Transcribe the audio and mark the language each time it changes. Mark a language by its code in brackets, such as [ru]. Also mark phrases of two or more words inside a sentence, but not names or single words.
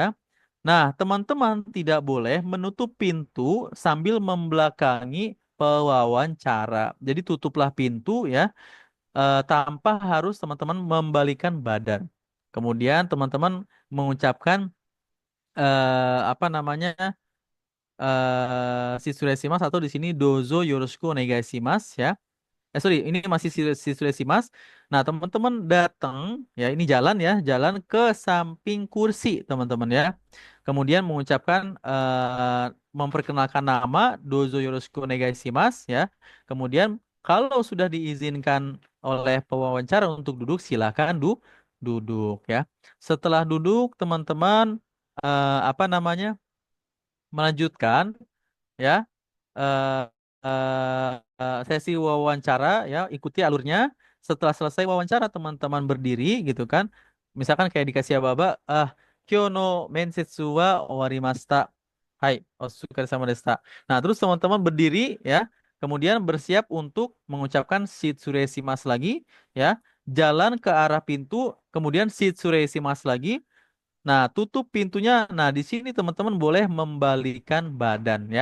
[id] Nah, teman-teman tidak boleh menutup pintu sambil membelakangi pewawancara. Jadi tutuplah pintu ya, tanpa harus teman-teman membalikan badan. Kemudian teman-teman mengucapkan apa namanya Shitsuresimasu atau di sini [ja] どうぞよろしくお願いします [id] ya. Sorry, ini masih Shitsuresimasu. Nah, teman-teman datang ya, ini jalan ya, jalan ke samping kursi, teman-teman ya. Kemudian mengucapkan memperkenalkan nama [ja] どうぞよろしくお願いします [id] ya. Kemudian kalau sudah diizinkan oleh pewawancara untuk duduk, silakan duduk ya. Setelah duduk, teman-teman apa namanya? Melanjutkan ya eh, sesi wawancara ya, ikuti alurnya. Setelah selesai wawancara teman-teman berdiri gitu kan. Misalkan kayak dikasih aba-aba, [ja] 今日の面接は終わりました. [id] Hai, [ja] お疲れでした. [id] Nah, terus teman-teman berdiri ya, kemudian bersiap untuk mengucapkan shitsuresimasu lagi ya. Jalan ke arah pintu, kemudian shitsuresimasu lagi. Nah, tutup pintunya. Nah, di sini teman-teman boleh membalikan badan ya.